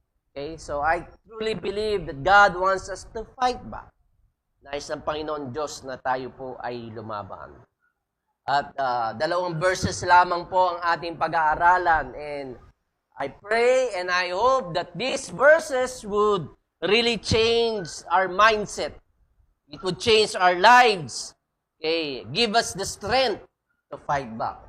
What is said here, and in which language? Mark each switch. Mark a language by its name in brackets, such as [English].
[English] Okay, so I truly believe that God wants us to fight back. [Filipino] Nais ng Panginoon Diyos na tayo po ay lumaban. At 2 verses lamang po ang ating pag-aaralan, [English] and I pray and I hope that these verses would really change our mindset. It would change our lives. Okay, give us the strength to fight back.